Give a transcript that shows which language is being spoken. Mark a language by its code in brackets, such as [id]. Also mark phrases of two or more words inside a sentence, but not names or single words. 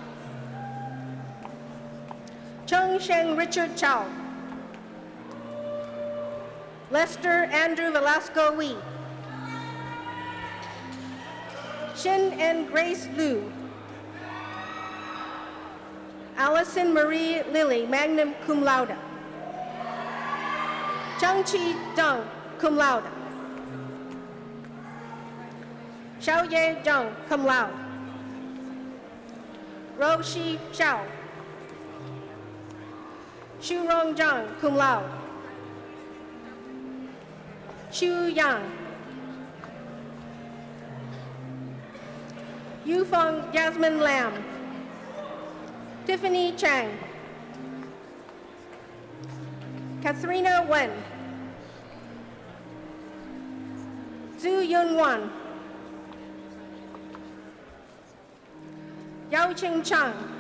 [en] Chung Sheng Richard Chow. Lester Andrew Velasco Wee. Shin and Grace Liu. Allison Marie Lilly, [la] magna cum laude. [en] Changqi Zhang, [la] cum laude. [en] Xiaoye Zhang, [la] cum laude. [en] Roshi Xiao. Shurong Zhang, [la] cum laude. [en] Xu Yang. Yufeng Jasmine Lam. Tiffany Chang. Katharina Wen. Zhu Yunwan. Yao Ching Chang.